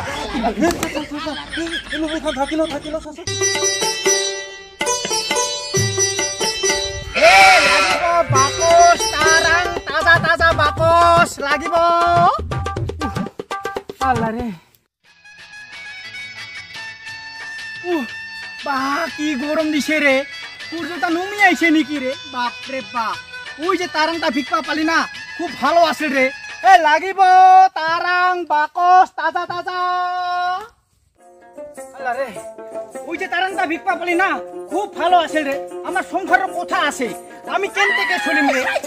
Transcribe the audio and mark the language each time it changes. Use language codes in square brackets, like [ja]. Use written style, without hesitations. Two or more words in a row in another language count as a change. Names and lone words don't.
[as] থাকিল বাকচ তাৰাং তাজা তাজা বাকচ লাগিব আল্লাৰে বা [bn] কি গরম দিছে রে সূর্যটা নুমি আইছে নাকি রে বাপ রে বাপ ওই যে তারাংটা ভিক্ষা পালি না খুব ভালো আছে রে এ লাগিব তারাং বাকচ তাজা তাজা আল্লাহ রে ওই যে তারাংটা ভিক্ষা পালি না খুব ভালো আছে রে আমার সংসারের কথা আছে আমি কেন থেকে চলিম রে